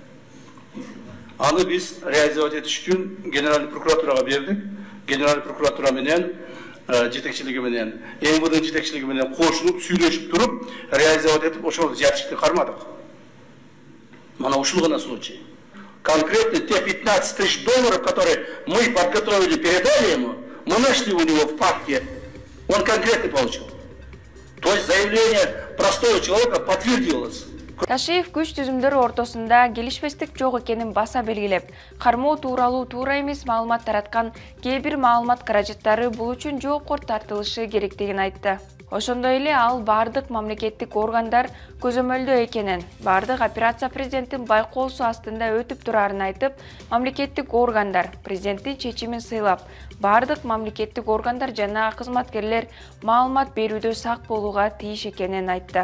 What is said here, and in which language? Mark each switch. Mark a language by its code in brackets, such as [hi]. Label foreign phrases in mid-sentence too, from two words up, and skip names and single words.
[ky] Аны биз реализовать этиш үчүн Генеральный прокуратурага бердик. Генеральный прокуратура менен жетекчилиги менен, МВД жетекчилиги менен кошулуп сүйлөшүп туруп, реализовать этип ошол взяточты кармадык. Мана ушул гана случай. [ru] Конкретно те 15 тысяч долларов, которые мы подготовили, передали ему, мы нашли у него в папке, он конкретно получил. То есть заявление простого человека подтвердилось. [ky] Ташиев күч түзүмдөрү ортосунда келишпестик жок экенин баса белгилеп, кармоо тууралуу туура эмес маалымат тараткан кээ бир маалымат каражаттары бул үчүн жоопкор тартылышы керектигин айтты. Ошондой эле ал бардык мамлекеттик органдар көзөмөлдөө экенин, бардык операция президенттин байкоосу астында өтүп турарын айтып, мамлекеттик органдар президенттин чечимин сыйлап, бардык мамлекеттик органдар жана кызматкерлер маалымат берүүдө сак болууга тийиш экенин айтты.